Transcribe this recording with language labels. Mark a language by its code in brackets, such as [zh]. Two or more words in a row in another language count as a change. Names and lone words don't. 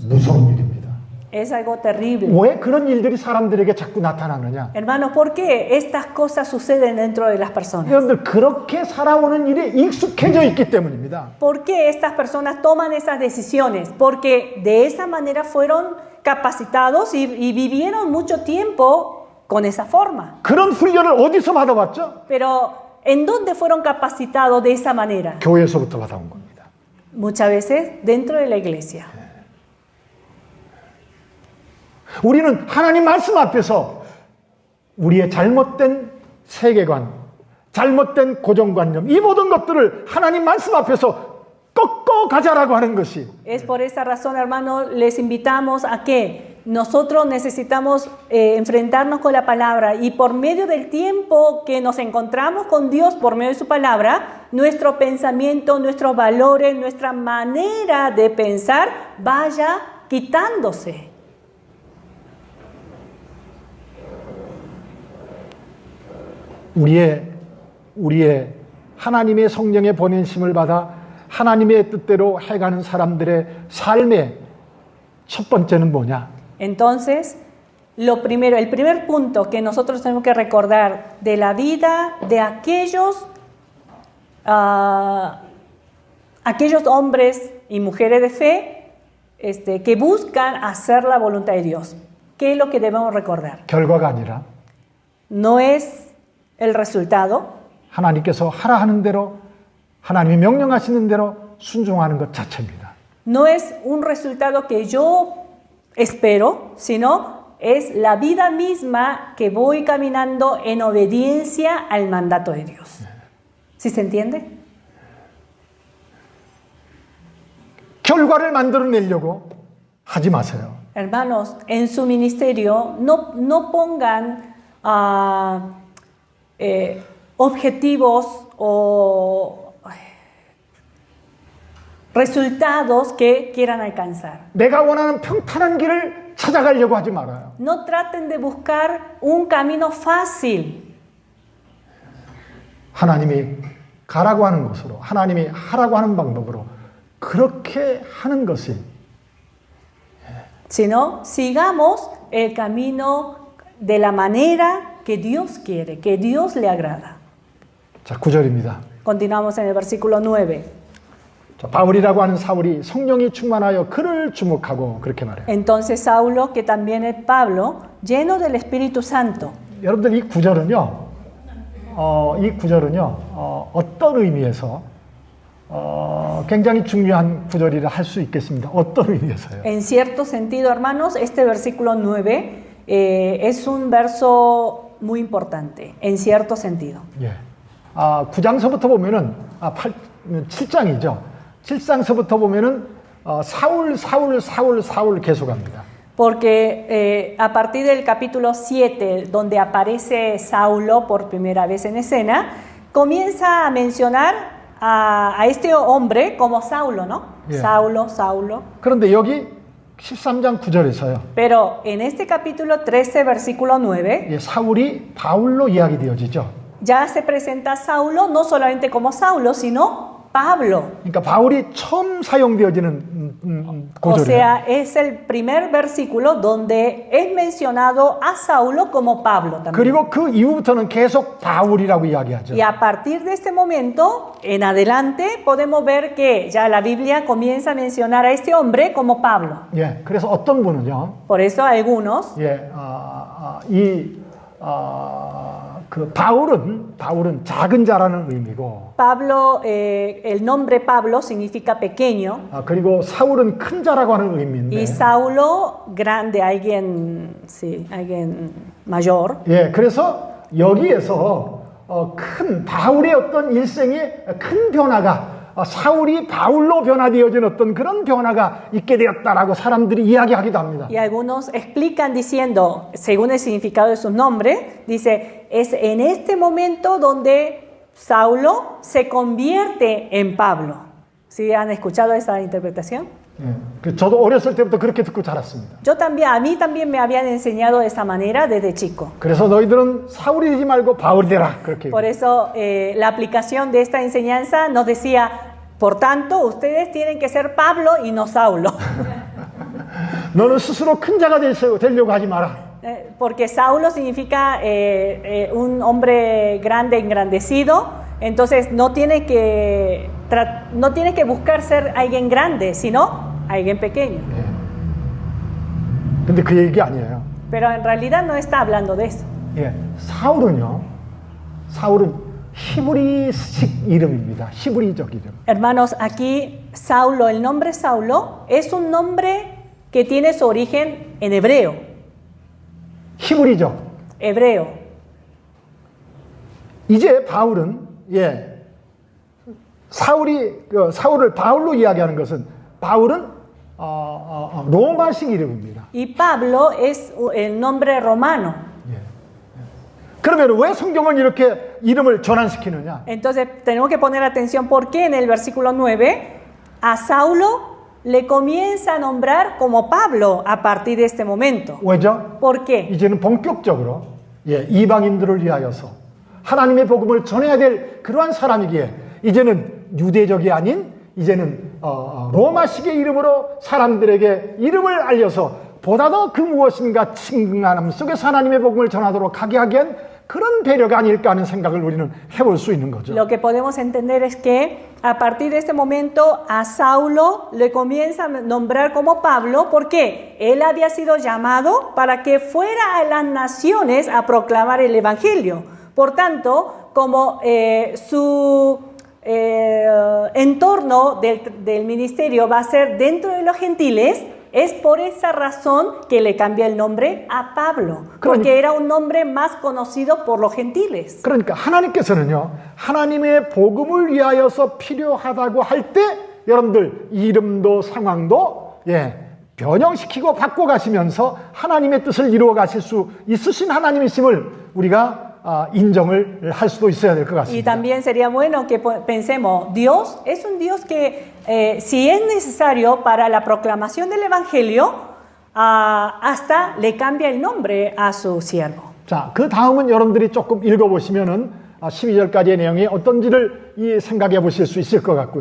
[ko] 무서운 일입니다. [es] Es algo terrible. [ko] 왜 그런 일들이 사람들에게 자꾸 나타나느냐? [es] Hermanos, ¿por qué estas cosas suceden dentro de las personas? [ko] 여러분들 그렇게 살아오는 일에 익숙해져 있기 때문입니다. [es] ¿Por qué estas personas toman esas decisiones? Porque de esa manera fueron capacitados y vivieron mucho tiempo con esa forma. [ko] 그런 훈련을 어디서 받아왔죠? [es] Pero ¿en dónde fueron capacitados de esa manera? [ko] 교회에서부터 받아온 겁니다. [es] Muchas veces dentro de la iglesia. [ko] 우리는 하나님 말씀 앞에서 우리의 잘못된 세계관, 잘못된 고정관념, 이 모든 것들을 하나님 말씀 앞에서 꺾어 가자라고 하는 것이 [es] Es por esa razón, hermanos, les invitamos a que nosotros necesitamos enfrentarnos con la palabra y por medio del tiempo que nos encontramos con Dios, por medio de su palabra, nuestro pensamiento, nuestros valores, nuestra manera de pensar vaya quitándose. [ko] 우리의 하나님의 성령의 보내심을 받아 하나님의 뜻대로 해가는 사람들의 삶의 첫 번째는 뭐냐? [es] Entonces, el primer punto que nosotros tenemos que recordar de la vida de aquellos hombres y mujeres de fe que buscan hacer la voluntad de Dios. ¿Qué es lo que debemos recordar? [ko] 결과가 아니라 [es] No es el resultado, [ko] 하나님께서 하라 하는 대로 하나님이 명령하시는 대로 순종하는 것 자체입니다. [es] no es un resultado que yo espero, sino es la vida misma que voy caminando en obediencia al mandato de Dios. ¿Sí se entiende? [ko] 결과를 만들어내려고 하지 마세요. [es] Hermanos, en su ministerio no pongan objetivos o resultados que quieran alcanzar. [ko] 내가 원하는 평탄한 길을 찾아가려고 하지 말아요. [es] No traten de buscar un camino fácil. [ko] 하나님이 가라고 하는 것으로, 하나님이 하라고 하는 방법으로 그렇게 하는 것이 [es] Sino sigamos el camino de la manera que Dios quiere, que Dios le agrada. [ko] 자, 9절입니다. [es] Continuamos en el versículo 9. [ko] 자, 바울이라고 하는 사울이 성령이 충만하여 그를 주목하고 그렇게 말해요. [es] Entonces Saulo, que también es Pablo, lleno del Espíritu Santo. [ko] 여러분들 이 구절은요, 어떤 의미에서 굉장히 중요한 구절이라 할 수 있겠습니다. 어떤 의미에서요? [es] En cierto sentido, hermanos, este versículo 9 es un verso muy importante, en cierto sentido. [ko] 예. 9장서부터 보면은 7장이죠. 7장서부터 보면은 사울 계속합니다. [es] porque a partir del capítulo 7, donde aparece Saulo por primera vez en escena, comienza a mencionar a este hombre como Saulo, ¿no? Yeah. Saulo, Saulo. [ko] 그런데 여기 13장 9절에서요. [es] Pero en este capítulo 13, versículo 9, [ko] 예, 사울이 바울로 이야기되어지죠. [es] ya se presenta a Saulo no solamente como Saulo, sino Pablo. [ko] 그러니까 바울이 처음 사용되어지는 [es] O [ko] 구절이에요. [es] sea, es el primer versículo donde es mencionado a Saulo como Pablo también. [ko] 그리고 그 이후부터는 계속 바울이라고 이야기하죠. [es] Y a partir de este momento en adelante podemos ver que ya la Biblia comienza a mencionar a este hombre como Pablo. [ko] 예, 그래서 어떤 분은요, [es] Por eso algunos, [ko] 예, 그 바울은 작은 자라는 의미고, [es] Pablo, el nombre Pablo significa pequeño [ko] 그리고 사울은 큰 자라고 하는 의미인데, [es] y Saulo grande, alguien, sí, alguien mayor. [ko] 예, 그래서 여기에서 큰 바울의 어떤 일생의 큰 변화가 사울이 바울로 변화되어진 어떤 그런 변화가 있게 되었다라고 사람들이 이야기하기도 합니다. [es] Y algunos explican diciendo, según el significado de sus nombres, dice, es en este momento donde Saulo se convierte en Pablo. ¿Sí han escuchado esa interpretación? [ko] 예, 저도 어렸을 때부터 그렇게 듣고 자랐습니다. [es] Yo también, a mí también me habían enseñado de esa manera desde chico. [ko] 그래서 너희들은 사울이 되지 말고 바울이 되라 그렇게. [es] Por eso la aplicación de esta enseñanza nos decía, por tanto, ustedes tienen que ser Pablo y no Saulo. [ko] 너는 스스로 큰 자가 되려고 하지 마라. [es] Porque Saulo significa un hombre grande, engrandecido. Entonces no tienes que buscar ser alguien grande, sino alguien pequeño. [ko] 근데 그 얘기 아니에요. [es] Pero en realidad no está hablando de eso. [ko] 예, 사울은 히브리식 이름입니다. 히브리적 이름. [es] Hermanos, aquí Saulo, el nombre Saulo, es un nombre que tiene su origen en hebreo. [ko] 히브리적. [es] Hebreo. [ko] 이제 바울은 사울을 바울로 이야기하는 것은 바울은 로마식 이름입니다. [es] Y Pablo es el nombre romano. [ko] 그러면 왜 성경은 이렇게 이름을 전환시키느냐? [es] Entonces tenemos que poner atención porque en el versículo 9 a Saulo le comienza a nombrar como Pablo a partir de este momento. [ko] 왜죠? [es] ¿Por qué? [ko] 이제는 본격적으로 이방인들을 위하여서 하나님의 복음을 전해야 될 그러한 사람이기에 이제는 유대적이 아닌 이제는 로마식의 이름으로 사람들에게 이름을 알려서 보다 더 그 무엇인가 친근함 속에서 하나님의 복음을 전하도록 하게 하기엔 그런 배려가 아닐까 하는 생각을 우리는 해볼 수 있는 거죠. [es] Lo que podemos entender es que a partir de este momento a Saulo le comienza a nombrar como Pablo porque él había sido llamado para que fuera a las naciones a proclamar el evangelio. Por tanto, como su entorno del ministerio va a ser dentro de los gentiles, es por esa razón que le cambia el nombre a Pablo, porque era un nombre más conocido por los gentiles. [ko] 그러니까 하나님께서는요, 하나님의 복음을 위하여서 필요하다고 할 때 여러분들 이름도 상황도 변형시키고 바꿔가시면서 하나님의 뜻을 이루어 가실 수 있으신 하나님이심을 우리가 인정을 할 수도 있어야 될 것 [es] Y [ko] 같습니다. [es] también sería bueno que pensemos, Dios es un Dios que si es necesario para la proclamación del Evangelio, hasta le cambia el nombre a su siervo. [ko] 자, 그 다음은 여러분들이 조금 읽어보시면은 12절까지의 내용이 어떤지를 생각해 보실 수 있을 것 같고요.